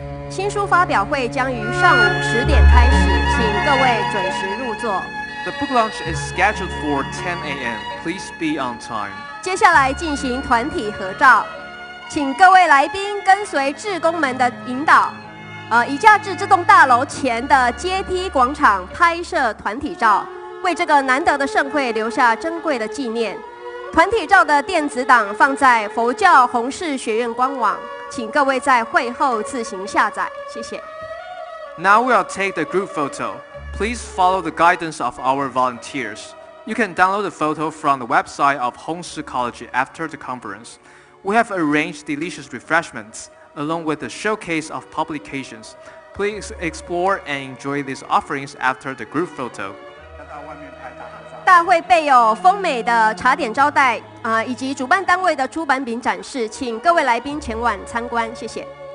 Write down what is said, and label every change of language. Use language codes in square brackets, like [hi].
[zh] 新书发表会将于上午10点开始，请各位准时入座。 [en] The book launch is scheduled for 10 a.m. Please be on time. [zh] 接下来进行团体合照，请各位来宾跟随志工们的引导，移驾至这栋大楼前的阶梯广场拍摄团体照，为这个难得的盛会留下珍贵的纪念。团体照的电子档放在佛教弘誓学院官网，请各位在会后自行下载，谢谢。 [en] Now we'll take the group photo. Please follow the guidance of our volunteers. You can download the photo from the website of Hongshi College after the conference. We have arranged delicious refreshments, along with a showcase of publications. Please explore and enjoy these offerings after the group photo. [zh] 大会备有丰美的茶点招待以及主办单位的出版品展示，请各位来宾前往参观，谢谢。